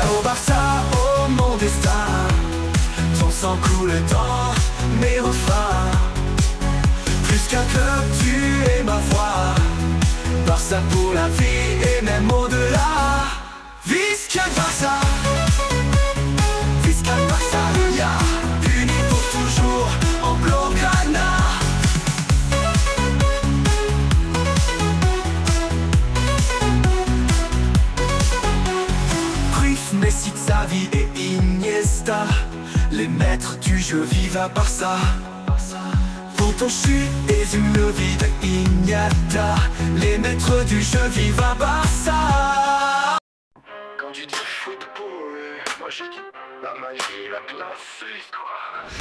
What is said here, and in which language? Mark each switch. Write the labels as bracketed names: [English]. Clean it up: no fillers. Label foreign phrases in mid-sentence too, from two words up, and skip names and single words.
[French] Au Barça, oh mon destin, ton sang coule dans mes refrains. Plus qu'un club, tu es ma voix. Barça pour la vie et même au-delà. [Catalan] Visca Barça. Visca Catalunya, [French] unis pour toujours en blaugrana. Cruyff, Messi, Xavi et Iniesta, les maîtres du jeu vivent à Barça. Quand on chute et une vie de Iniesta, les maîtres du jeu vivent à Barça. Quand tu dis football, moi j'ai dit la magie, la classe, l'histoire.